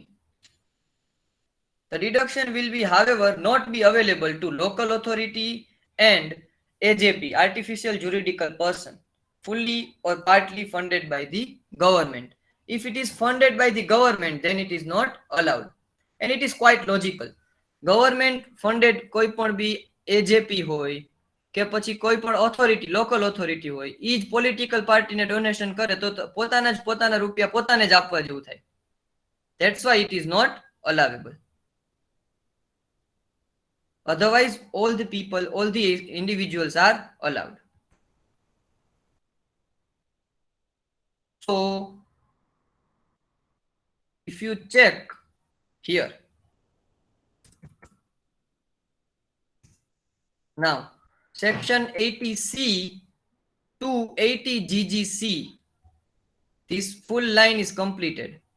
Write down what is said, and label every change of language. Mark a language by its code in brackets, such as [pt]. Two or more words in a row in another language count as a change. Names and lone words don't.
[en] The deduction will be, however, not be available to local authority and AJP, artificial juridical person, fully or partly funded by the government. If it is funded by the government, then it is not allowed. And it is quite logical. Government funded [gu] koi પણ બી AJP હોય કે પછી કોઈ પણ [en] authority, local authority [gu] હોય, ઈ જ [en] political party [gu] ને donation કરે તો પોતાના રૂપિયા પોતાને જ આપવા જેવું થાય. [en] That's why it is not allowable. Otherwise, all the people, all the individuals are allowed. So, if you check here, now section 80C to 80 GGC, this full line is completed.